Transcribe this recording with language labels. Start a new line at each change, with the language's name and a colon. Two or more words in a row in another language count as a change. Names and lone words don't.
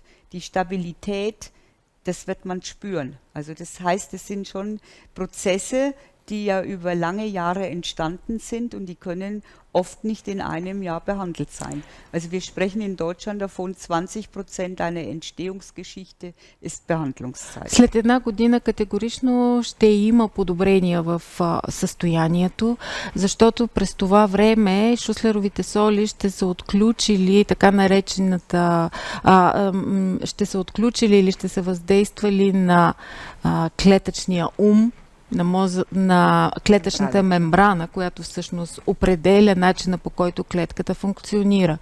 German: Die Stabilität, das wird man spüren. Also das heißt, es sind schon Prozesse, die ja über lange Jahre entstanden sind und die können oft nicht in einem Jahr behandelt sein. Also wir sprechen in Deutschland davon, 20% einer Entstehungsgeschichte ist Behandlungszeit.
Bulgarian: След една година категорично ще има подобрения в състоянието, защото през това време шуслеровите соли ще са отключили така наречената, ще са отключили или ще са въздействали на клетъчния ум, на клетъчната мембрана, която всъщност определя начина, по който клетката функционира.